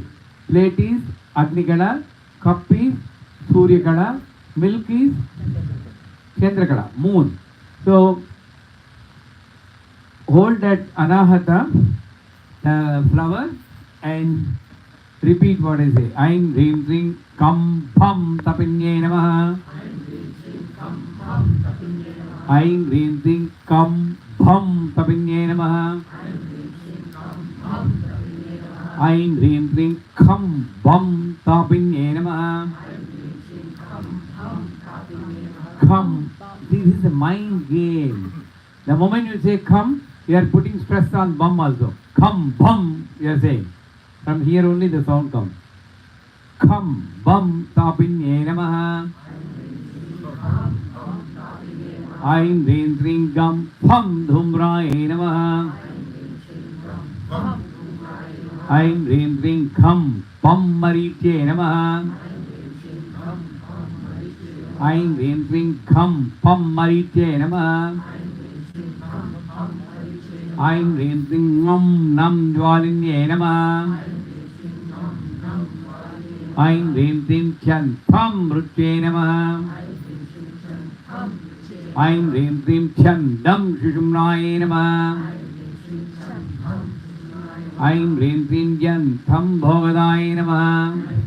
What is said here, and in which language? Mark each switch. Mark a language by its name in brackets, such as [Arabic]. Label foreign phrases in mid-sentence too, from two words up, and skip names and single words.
[English] Plate is Agni Kada, cup is Surya Kada, milk is Chandra Kada, moon. So, hold that Anahata flower and repeat what I say. [Sanskrit] Aim, Hrim, Hrim, Kam, Pham, Tapinye Namaha. Aim, Hrim, Hrim, Kam, Pham, Tapinye Namaha. Aim, Hrim, Hrim, Kam, Bam, Tapinye Namaha. [English] Come. This is a mind game. The moment you say come, you are putting stress on bum also. Come, bum, you are saying. From here only the sound comes. Come, bum, [Sanskrit] tapinye namaha. Aim, Hrim, Hrim, Gam, Pham, Dhumraye namaha. Aim, Hrim, Hrim, Kham, Pam, Mariche namaha. Aim, Hrim, Hrim, Kham, Pam, Mariche namaha. Aim, Hrim, Hrim, Nam, Nam, Jwalinye namaha. Aim, Hrim, Hrim, Chan, Pham, Ruche namaha. Aim, Hrim, Hrim, Chan, Dam, Shushumnaye namaha. Aim, Hrim, Hrim, Jan, Tham, Bhogadaye namaha.